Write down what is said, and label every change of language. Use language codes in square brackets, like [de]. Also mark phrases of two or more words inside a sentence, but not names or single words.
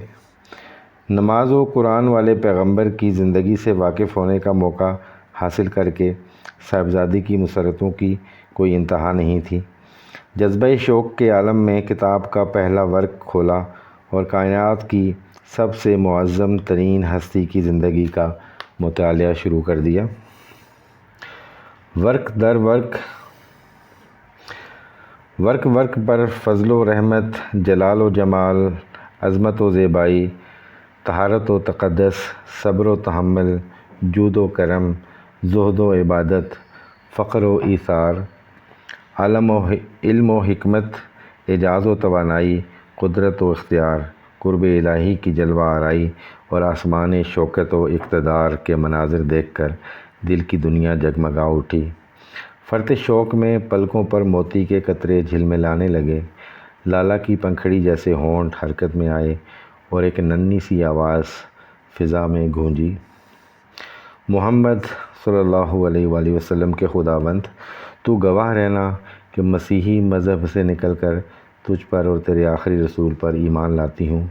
[ur] نماز و قرآن والے پیغمبر کی زندگی سے واقف ہونے کا موقع حاصل کر کے صاحبزادی کی مسرتوں کی کوئی انتہا نہیں تھی۔ جذبہ شوق کے عالم میں کتاب کا پہلا ورق کھولا اور کائنات کی سب سے معظم ترین ہستی کی زندگی کا مطالعہ شروع کر دیا۔ ورق در ورق، ورق ورق پر فضل و رحمت، جلال و جمال، عظمت و زیبائی، طہارت و تقدس، صبر و تحمل، جود و کرم، زہد و عبادت، فقر و ایثار، علم و حکمت، اعجاز و توانائی، قدرت و اختیار، قرب الہی کی جلوہ آرائی اور آسمان شوکت و اقتدار کے مناظر دیکھ کر دل کی دنیا جگمگا اٹھی۔ فرط شوق میں پلکوں پر موتی کے قطرے جھلملانے لگے، لالا کی پنکھڑی جیسے ہونٹ حرکت میں آئے اور ایک ننھی سی آواز فضا میں گونجی، محمد صلی اللہ علیہ وآلہ وسلم کے خداوند، تو گواہ رہنا کہ مسیحی مذہب سے نکل کر تجھ پر اور تیرے آخری رسول پر ایمان لاتی ہوں۔